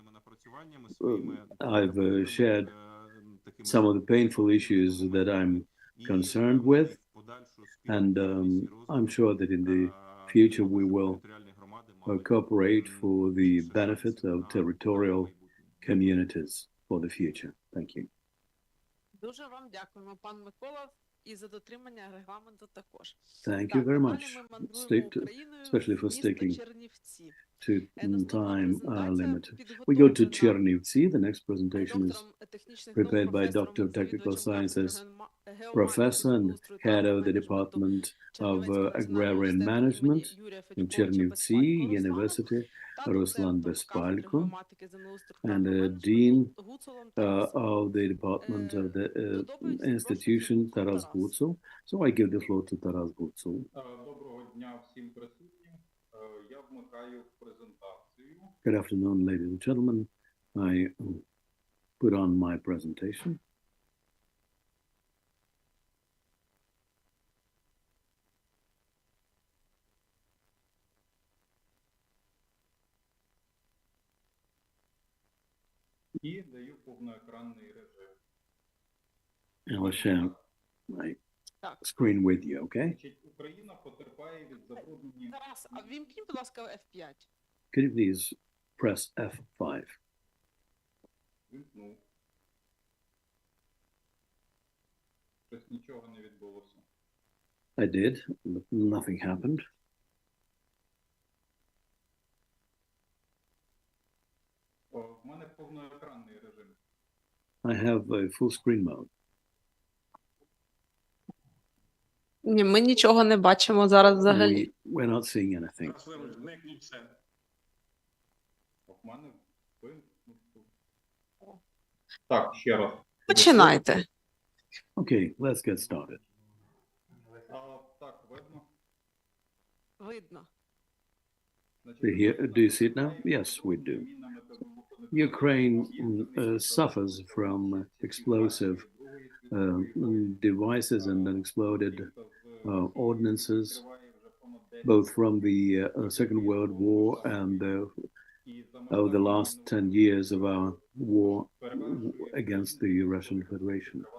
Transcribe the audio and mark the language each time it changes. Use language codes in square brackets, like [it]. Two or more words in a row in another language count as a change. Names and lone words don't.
[en] I've shared some of the painful issues that I'm concerned with, and I'm sure that in the future we will cooperate for the benefit of territorial communities for the future. Thank you. [uk] Дуже вам дякуємо, пан Микола, і за дотримання регламенту також. [en] Thank you very much, especially for sticking to time limit. We go to Chernivtsi. The next presentation is prepared by Doctor of Technical Sciences, Professor and Head of the Department of Agrarian Management in Chernivtsi University, Ruslan Bespalko, and Dean of the Department of the Institution, Taras Gutsov. So I give the floor to Taras Gutsov. [uk] Доброго дня всім присутнім. [en] Good afternoon, ladies and gentlemen. I put on my presentation. [uk] І даю повноекранний режим. [en] And I'll share my screen with you, okay? [uk] Україна потерпає від забруднення. Тарас, а вімкніть, будь ласка, F5. [en] Could you please press F5? [uk] Вимкнув. Щось нічого не відбулося. [en] I did, but nothing happened. [uk] В мене повноекранний режим. [en] I have a full screen mode. [uk] Ні, ми нічого не бачимо зараз взагалі. [en] We're not seeing anything. [uk] В мене так, ще раз. Починайте. [en] Okay, let's get started. [uk] Так, видно? Видно. [en] Do you see it now? Yes, we do. Ukraine suffers from explosive devices and unexploded ordnances, both from the Second World War and over the last 10 years of our war against the Russian Federation.